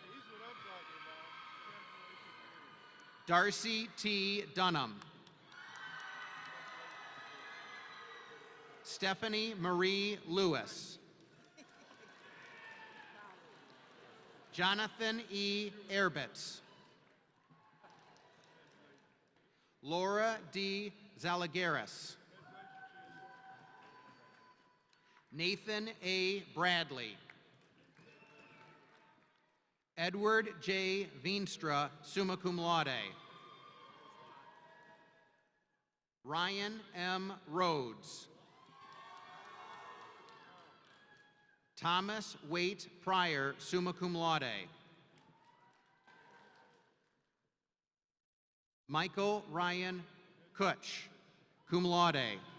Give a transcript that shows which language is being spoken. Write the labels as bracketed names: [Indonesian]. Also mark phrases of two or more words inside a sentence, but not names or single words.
[English] Darcy T. Dunham. Stephanie Marie Lewis. Jonathan E. Erbitz. Laura D. Zalagaris. Nathan A. Bradley. Edward J. Veenstra, [Latin] summa cum laude. [English] Ryan M. Rhodes. Thomas Waite Pryor, [Latin] summa cum laude. [English] Michael Ryan Kutch, [Latin] cum laude.